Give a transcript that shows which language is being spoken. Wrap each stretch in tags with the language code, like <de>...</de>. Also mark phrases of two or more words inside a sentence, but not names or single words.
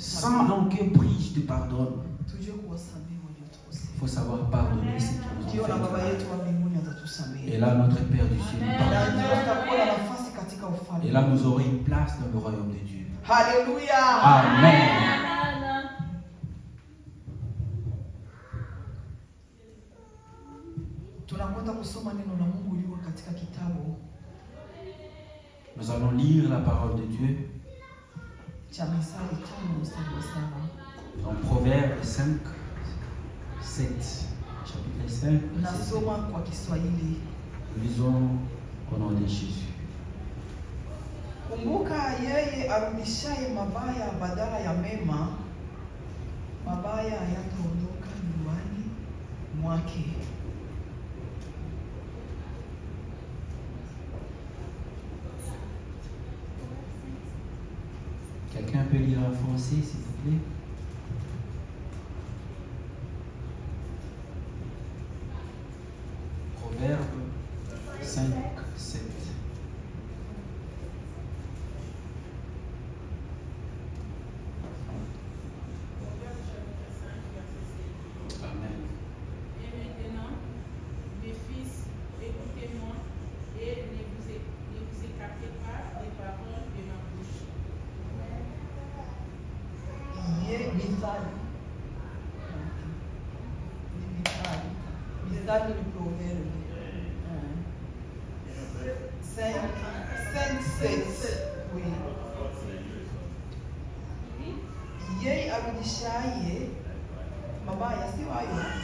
<fr>Sans aucun prix, je te pardonne.</fr> <sw>Tujue kuwasamehe waliotukosea.</sw> <fr>Il faut savoir pardonner ceux qui nous</fr> <sw>Ndio</sw> <fr>ont</fr> <sw>na</sw> <fr>fait</fr> <sw>Baba</sw> <fr>du mal.</fr> <sw>yetu wa mbinguni atatusamehe.</sw> <fr>Et là, notre Père du ciel nous</fr> <sw>Na</sw> <fr>pardonne.</fr> <sw>ndio tutakuwa na nafasi katika ufalme.</sw> <fr>Et là, nous aurons une place dans le royaume de Dieu.</fr> <sw>Haleluya. Amen. Tunakwenda kusoma neno la Mungu liko katika kitabu</sw> <fr>Nous allons lire la parole de Dieu</fr> <sw>cha Mithali 5 mstari wa 7.</sw> <fr>dans Proverbes 5, 7. Chapitre 5, verset 7.</fr> <sw>Nasoma kwa Kiswahili.</sw> <fr>Lisons au nom de Jésus.</fr> <sw>Kumbuka yeye arudishaye mabaya badala ya mema, mabaya hayataondoka nyumbani mwake.</sw> <fr>Quelqu'un peut lire en français, s'il vous plaît? Proverbe 5, 7. Amen. Et maintenant, mes fils, écoutez-moi et ne vous écartez pas des paroles de ma bouche.</fr> <sw>Mithali. Mithali ni proverbe.</sw> <fr>5, 7. Oui.</fr> <sw>Yeye arudishaye mabaya, sio hayo.</sw>